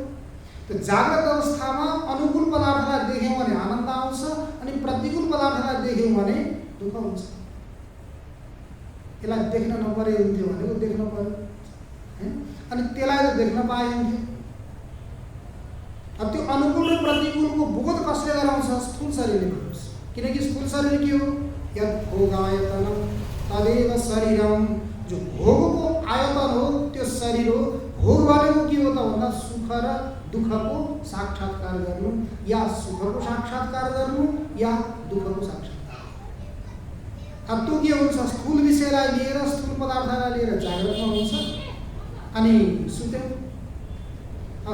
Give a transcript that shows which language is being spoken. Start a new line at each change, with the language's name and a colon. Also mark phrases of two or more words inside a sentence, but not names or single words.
Nepali: त्यो जागृत अवस्थामा अनुकूल पदार्थलाई देख्यौँ भने आनन्द आउँछ, अनि प्रतिकूल पदार्थलाई देख्यौँ भने दुःख हुन्छ। त्यसलाई देख्न नपरे हुन्थ्यो भने देख्न पर्यो, अनि त्यसलाई देख्न पाए हुन्थ्यो। अब त्यो अनुकूल र प्रतिकूलको बोध कसले गराउँछ? स्थूल शरीरले गराउँछ। किनकि स्थूल शरीर के हो?
Sanskrit: यत् भोगायतनम तदेव शरीरम।
Nepali: जो भोगको आयतन हो त्यो शरीर हो। भोग भनेको के हो त भन्दा सुख र दुःखको साक्षात्कार गर्नु, या सुखको साक्षात्कार गर्नु या दुःखको साक्षात्कार। अब त्यो के हुन्छ? स्थूल विषयलाई लिएर, स्थूल पदार्थलाई लिएर जागृतमा हुन्छ, अनि सुत्यो।